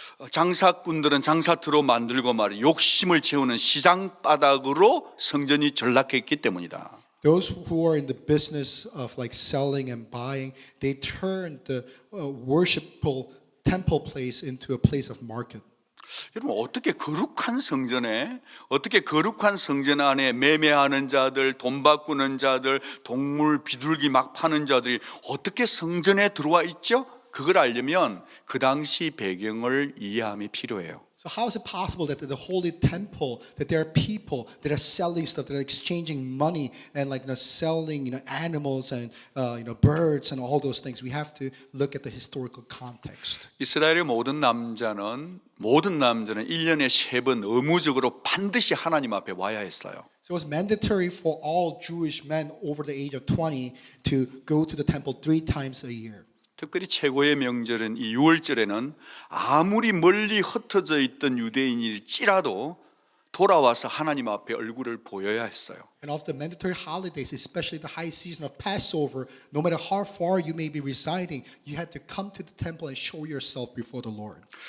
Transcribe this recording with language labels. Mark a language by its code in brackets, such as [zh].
[ko] 장사꾼들은 장사터로 만들고 말이야 욕심을 채우는 시장 바닥으로 성전이 전락했기 때문이다. [en] Those who are in the business of like selling and buying, they turned the worshipful temple place into a place of market. [ko] 여러분 어떻게 거룩한 성전에 어떻게 거룩한 성전 안에 매매하는 자들, 돈 바꾸는 자들, 동물 비둘기 막 파는 자들이 어떻게 성전에 들어와 있죠? 그걸 알려면 그 당시 배경을 이해함이 필요해요. [en] So how is it possible that in the holy temple that there are people that are selling stuff, that are exchanging money and like selling animals and birds and all those things? We have to look at the historical context. [ko] 이스라엘의 모든 남자는 1년에 3번 의무적으로 반드시 하나님 앞에 와야 했어요. [en] So it was mandatory for all Jewish men over the age of 20 to go to the temple 3 times a year. [ko] 특별히 최고의 명절은 이 6월절에는 아무리 멀리 흩어져 있던 유대인일지라도 돌아와서 하나님 앞에 얼굴을 보여야 했어요. [en] And of the mandatory holidays, especially the high season of Passover, no matter how far you may be residing, you had to come to the temple and show yourself before the Lord.